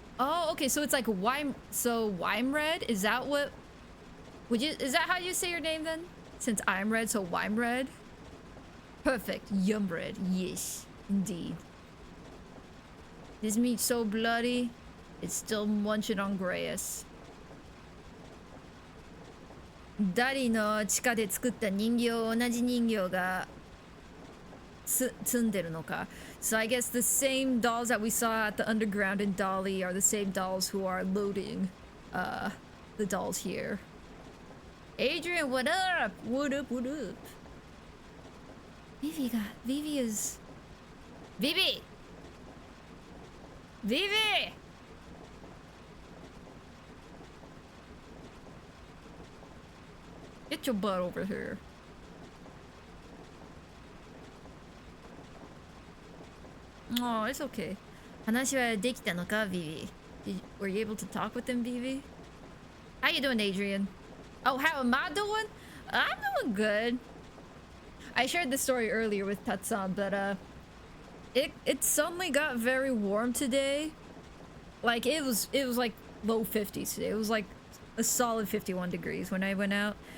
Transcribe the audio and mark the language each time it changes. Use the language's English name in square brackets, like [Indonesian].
[English] Oh, okay, so it's like Wime... So, Wime red? Is that what... Is that how you say your name then? Since I'm red, so Wime red? Perfect. Yum red. Yes, indeed. This meat's so bloody, it's still munching on grass. [Japanese] ダリの地下で作った人形、同じ人形が積んでるのか。 [English] So I guess the same dolls that we saw at the underground in Dali are the same dolls who are loading the dolls here. Adrian, what up? What up, what up? Vivi is... Vivi! Vivi! Get your butt over here. Oh, it's okay. [Japanese] 話はできたのか, Vivi? [English] Were you able to talk with him, Vivi? How you doing, Adrian? Oh, how am I doing? I'm doing good. I shared this story earlier with Tatsan, but it suddenly got very warm today. Like it was like low 50s today. It was like a solid 51 degrees when I went out.